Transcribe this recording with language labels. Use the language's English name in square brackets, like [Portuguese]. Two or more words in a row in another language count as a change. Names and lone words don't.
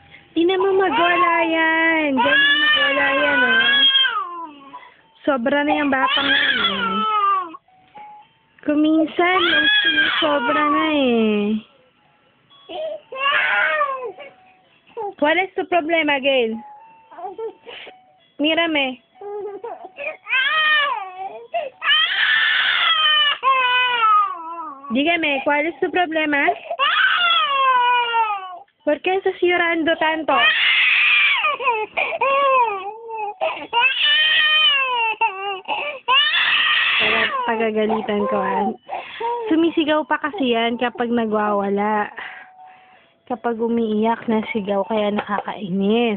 [Filipino] Di naman magwala yan. Ganyan magwala yan, oh. Sobra na yung batang yan, eh. Kuminsan, sobra na, eh. [English] What is the problema, Gail? [Spanish] Mírame. Dígame, ¿cuál es tu problema? ¿Por qué estás llorando tanto? [Filipino] Pagagalitan ko, sumisigaw pa kasi yan kapag nagwawala. Kapag umiiyak na sigaw, kaya nakakainis.